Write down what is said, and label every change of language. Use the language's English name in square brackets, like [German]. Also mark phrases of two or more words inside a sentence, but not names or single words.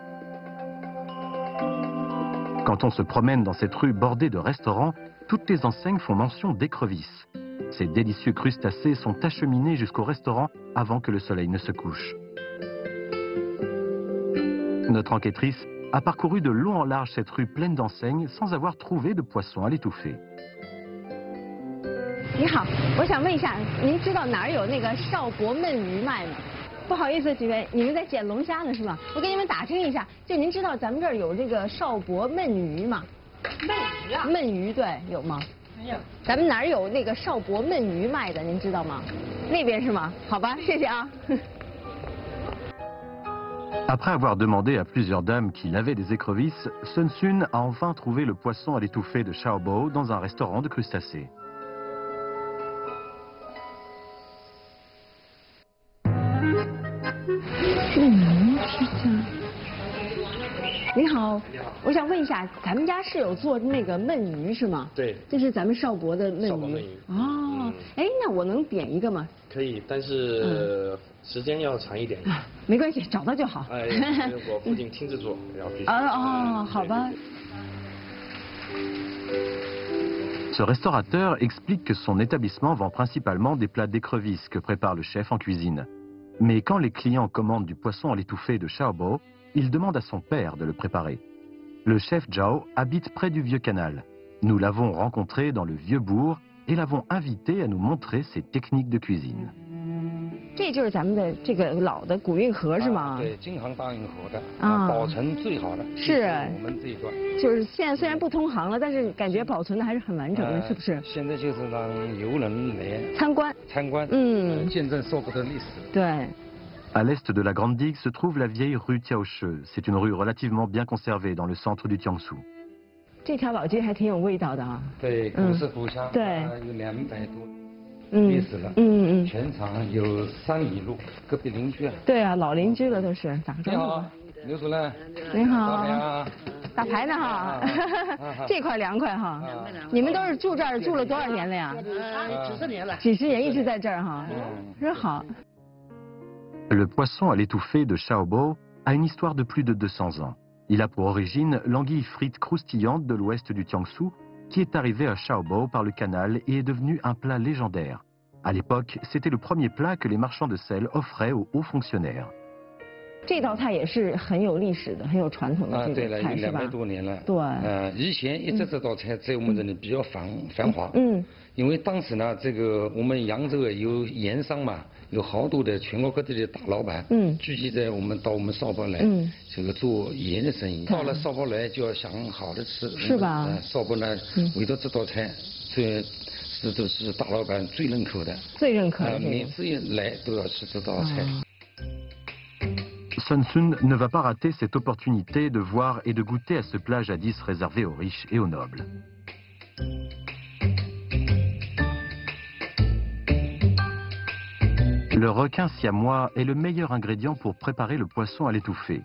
[French] Quand on se promène dans cette rue bordée de restaurants, toutes les enseignes font mention d'écrevisses. Ces délicieux crustacés sont acheminés jusqu'au restaurant avant que le soleil ne se couche. Notre enquêtrice a parcouru de long en large cette rue pleine d'enseignes sans avoir trouvé de poisson à l'étouffer. [Chinese] 你好，我想问一下，您知道哪儿有那个邵伯焖鱼卖吗？不好意思，几位，你们在捡龙虾呢是吗？我给你们打听一下，就您知道咱们这儿有这个邵伯焖鱼吗？焖鱼啊？焖鱼对，有吗？没有。咱们哪儿有那个邵伯焖鱼卖的？您知道吗？那边是吗？好吧，谢谢啊。 [French] Après avoir demandé à plusieurs dames qui lavaient des écrevisses, Sun Sun a enfin trouvé le poisson à l'étouffer de Xiaobo dans un restaurant de crustacés. [Chinese] 你好，我想问一下，咱们家是有做那个焖鱼是吗？对，这是咱们邵伯的焖鱼。邵伯焖鱼。哦，哎，那我能点一个吗？可以，但是时间要长一点。没关系，找到就好。哎，我父亲亲自做，然后必须。哦，好吧。 [French] Ce restaurateur explique que son établissement vend principalement des plats d'écrevisses que prépare le chef en cuisine. Mais quand les clients commandent du poisson à l'étouffée de Xiaobo, il demande à son père de le préparer. Le chef Zhao habite près du vieux canal. Nous l'avons rencontré dans le vieux bourg et l'avons invité à nous montrer ses techniques de cuisine. [Chinese] 这就是咱们的这个老的古运河是吗？对，京杭大运河的保存最好的。是。我们这一段。就是现在虽然不通航了，但是感觉保存的还是很完整的，是不是？现在就是让游人来参观，见证邵伯的历史。对。 [French] À l'est de la Grande Digue se trouve la vieille rue Tiaoche. C'est une rue relativement bien conservée dans le centre du Jiangsu. [Chinese] 这条老街还挺有味道的啊。对，古色古香。对。有200多历史了。全长有3里路，隔壁邻居啊。对啊，老邻居了都是。打个招呼。你好，刘主任。你好。打牌啊。打牌呢哈。这块凉快哈。你们都是住这儿住了多少年了呀？几十年了。几十年一直在这儿哈。真好。 [French] Le poisson à l'étouffée de Xiaobo a une histoire de plus de 200 ans. Il a pour origine l'anguille frite croustillante de l'ouest du Jiangsu, qui est arrivée à Xiaobo par le canal et est devenu un plat légendaire. À l'époque, c'était le premier plat que les marchands de sel offraient aux hauts fonctionnaires. [Chinese] 这道菜也是很有历史的、很有传统的这个菜，是吧？对了，有200多年了。对。以前一直这道菜在我们这里比较繁华。因为当时呢，这个我们扬州有盐商嘛，有好多的全国各地的大老板，聚集在到我们邵伯来，这个做盐的生意。到了邵伯来就要想好的吃，是吧？邵伯呢，为了这道菜，都是大老板最认可的。最认可的。每次来都要吃这道菜。 [French] Sun Sun ne va pas rater cette opportunité de voir et de goûter à ce plat jadis réservé aux riches et aux nobles. Le requin siamois est le meilleur ingrédient pour préparer le poisson à l'étouffer.